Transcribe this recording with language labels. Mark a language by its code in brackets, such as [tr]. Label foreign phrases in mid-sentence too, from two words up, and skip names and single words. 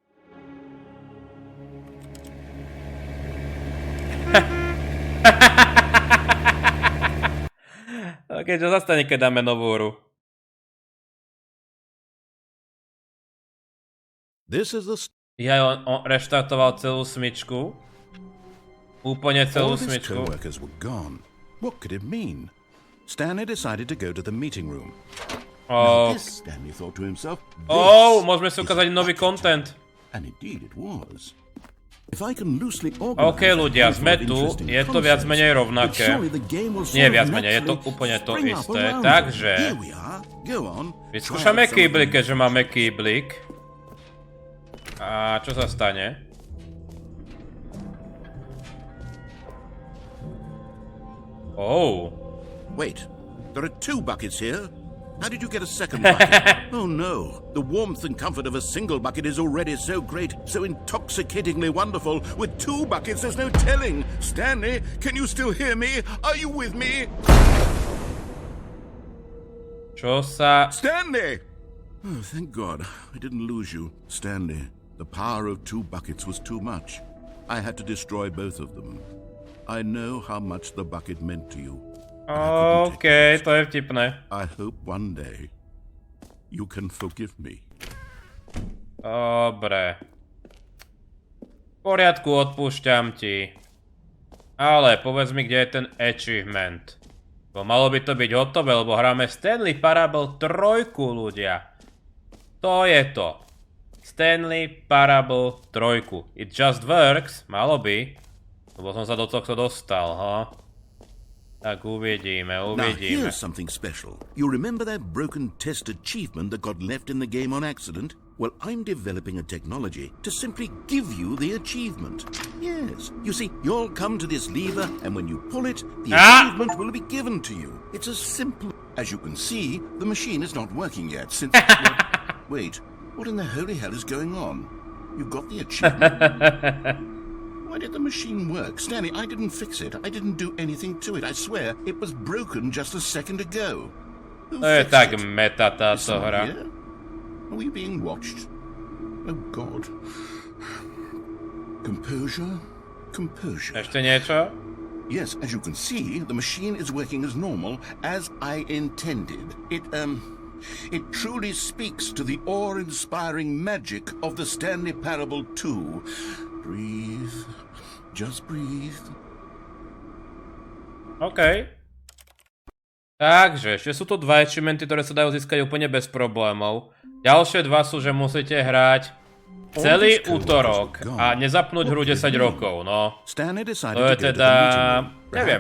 [sk] Ok, čo zastane, keď dáme novú hru? Ja, on reštartoval celú smyčku. Úplne celú smyčku. [en] What could it mean? Stanley decided to go to the meeting room. Oh, Stanley thought to himself, [sk] môžeme si ukázať nový content. [en] and indeed it was. If I can loosely [sk] OK, ľudia, sme tu, je to viac menej rovnaké. Nie viac menej, je to úplne to isté. Takže vyskúšame kýblik, keďže máme kýblik. A čo sa stane? Oh. [en] Wait, there are 2 buckets here. How did you get a second bucket? Oh no, the warmth and comfort of a single bucket is already so great, so intoxicatingly wonderful. With 2 buckets, there's no telling. Stanley, can you still hear me? Are you with me? [sk] Čo sa... [en] Stanley! Oh, thank God, I didn't lose you. Stanley, the power of 2 buckets was too much. I had to destroy both of them. I know how much the bucket meant to you. [sk] OK, to je vtipné. [en] I hope one day you can forgive me. [sk] Dobre. V poriadku, odpúšťam ti. Ale povedz mi, kde je ten achievement. Bo malo by to byť hotové, lebo hráme Stanley Parable 3, ľudia. To je to. Stanley Parable 3. [en] It just works. [sk] Malo by. Lebo som sa do tohto dostal, ha? Tak uvidíme. [en] Now here's something special. You remember that broken test achievement that got left in the game on accident? Well, I'm developing a technology to simply give you the achievement. Yes. You see, you'll come to this lever, and when you pull it, the achievement will be given to you. It's as simple. As you can see, the machine is not working yet since... Wait, what in the holy hell is going on? You've got the achievement. Why did the machine work? Stanley, I didn't fix it. I didn't do anything to it. I swear, it was broken just a second ago. Who fixed [sk] tak [en] it? [sk] meta táto hra. [en] Here? Are we being watched? Oh God. Composure? Composure. [sk] Ešte niečo? [en] Yes, as you can see, the machine is working as normal, as I intended. It truly speaks to the awe-inspiring magic of the Stanley Parable 2. Breathe. Just breathe. OK. [sk] Takže, ešte sú tu 2 achievementy, ktoré sa dajú získať úplne bez problémov. Ďalšie 2 sú, že musíte hrať celý útorok a nezapnúť hru 10 rokov, no. To je teda... neviem.